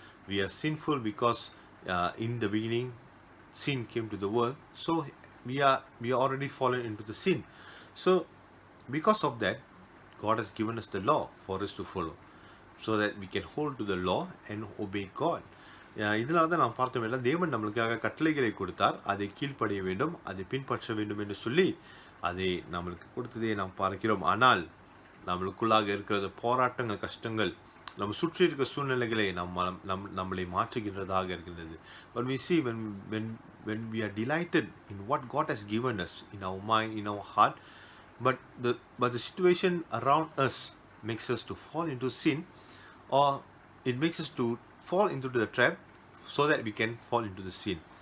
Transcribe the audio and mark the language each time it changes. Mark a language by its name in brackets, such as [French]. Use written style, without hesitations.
[English] We are sinful because in the beginning sin came to the world, so we are already fallen into the sin. So because of that, God has given us the law for us to follow, so that we can hold to the law and obey God. [Tamil] இதனால தான் நாம் பார்த்தோம் எல்லாம் தேவன் நம்மளுக்காக கட்டளைகளை கொடுத்தார், அதை கீழ்ப்படிய வேண்டும், அதை பின்பற்ற வேண்டும் என்று சொல்லி அதை நம்மளுக்கு கொடுத்ததை நாம் பார்க்கிறோம். ஆனால் நம்மளுக்குள்ளாக இருக்கிற போராட்டங்கள், கஷ்டங்கள், நம்ம சுற்றி இருக்கிற சூழ்நிலைகளை நம்மளை மாற்றுகின்றதாக இருக்கின்றது. [English] But we see when we are delighted in what God has given us in our mind, in our heart, but the situation around us makes us to fall into sin, or it makes us to fall into the trap so that we can fall into the sin.